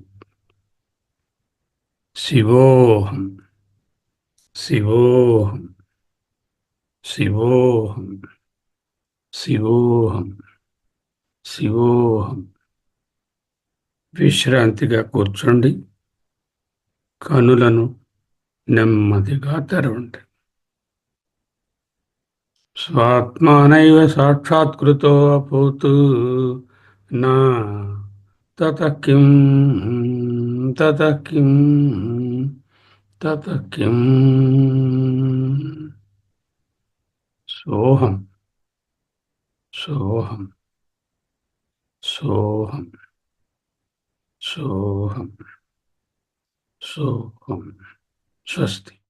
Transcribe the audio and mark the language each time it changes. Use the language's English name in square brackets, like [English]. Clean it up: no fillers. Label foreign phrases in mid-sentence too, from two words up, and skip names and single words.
[Sanskrit] శివోహం శివోహం శివోహం శివోహం శివోహం. [Telugu] విశ్రాంతిగా కూర్చోండి, కనులను నెమ్మదిగా తెరవండి. [Sanskrit] స్వాత్మానైవ సాక్షాత్కృతో అభూత్ నా తతః కిం తతః కిం తతః కిం. సోహం సోహం సోహం సోహం సోహం. స్వస్తి.